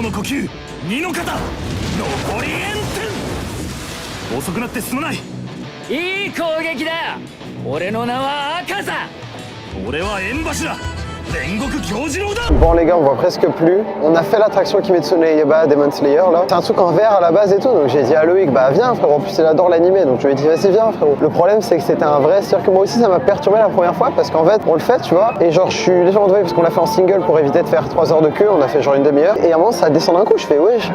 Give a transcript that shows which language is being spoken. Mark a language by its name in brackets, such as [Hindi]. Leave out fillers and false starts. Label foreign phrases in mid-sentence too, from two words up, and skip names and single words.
[Japanese] の呼吸二の型残り炎天遅くなってすまないいい攻撃だ俺の名は赤座俺は炎柱煉獄教授郎だ [French] Bon les gars, on voit presque plus. On a fait l'attraction Kimetsu no Yaiba Demon Slayer là. C'est un truc en vert à la base et tout, donc j'ai dit à Loïc, bah viens frérot, en plus il adore l'animé, donc je lui ai dit vas-y viens frérot. Le problème c'est que c'était un vrai cirque, moi aussi ça m'a perturbé la première fois parce qu'en fait on le fait tu vois, et genre je suis légèrement doué parce qu'on l'a fait en single pour éviter de faire 3 heures de queue, on a fait genre une demi-heure, et à un moment ça descend d'un coup, je fais wesh.